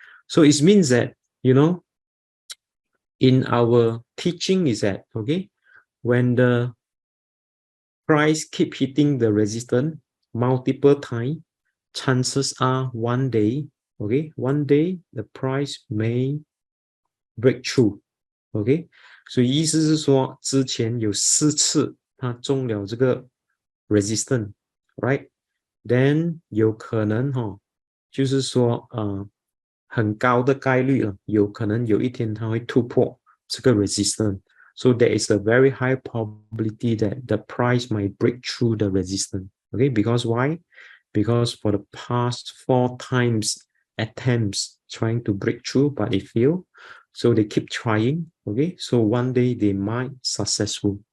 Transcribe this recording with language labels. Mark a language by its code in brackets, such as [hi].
[en] So it means that, in our teaching is that, okay, when the price keep hitting the resistance multiple times, chances are one day, okay, one day the price may break through, okay, [zh] 所以意思是说之前有4次它中了这个 [en] resistance, right? [zh] Then 有可能就是说很高的概率了，有可能有一天它会突破这个 resistance. [en] So there is a very high probability that the price might break through the resistance. Okay, because why? Because for the past 4 times attempts trying to break through, but it failed. So they keep trying. Okay, so one day they might successful.